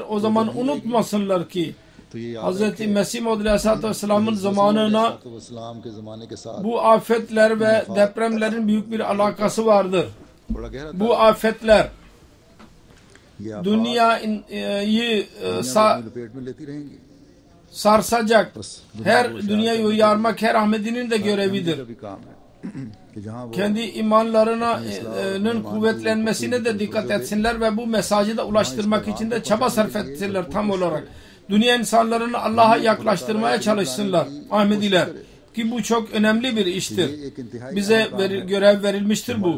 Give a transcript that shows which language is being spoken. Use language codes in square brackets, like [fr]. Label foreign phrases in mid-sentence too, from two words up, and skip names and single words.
[tr] O zaman unutmasınlar ki Hz. Mesih Maud [ar] عليه الصلاة والسلام'ın [tr] zamanına bu afetler ve depremlerin büyük bir alakası vardır. Bu afetler dünyayı sarsacak. Her dünyayı uyarmak her Ahmedi'nin de görevidir. [hi] कि जहाँ वो [tr] kendi imanlarının kuvvetlenmesine de dikkat etsinler ve bu mesajı da ulaştırmak için de çaba sarf etsinler tam olarak. Dünya insanlarını Allah'a yaklaştırmaya çalışsınlar Ahmediler. Ki bu çok önemli bir iştir. Bize görev verilmiştir bu.